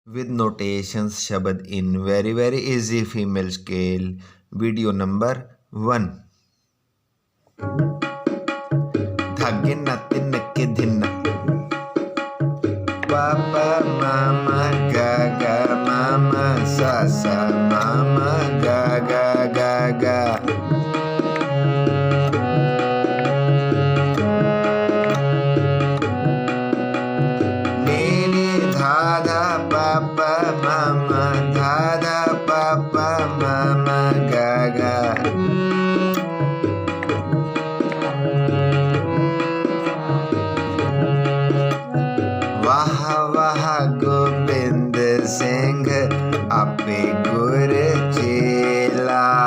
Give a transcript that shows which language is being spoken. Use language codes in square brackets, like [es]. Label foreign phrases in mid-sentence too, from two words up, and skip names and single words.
[en] with notations shabad in very easy female scale. Video number 1. Dhagina tinke dhinna papa mama gaga mama sasa mama gaga gaga nini dhada papa mama dhada papa mama gaga [pa] ਵਾਹ ਵਾਹ ਗੋਬਿੰਦ ਸਿੰਘ ਆਪੇ ਗੁਰ ਚੇਲਾ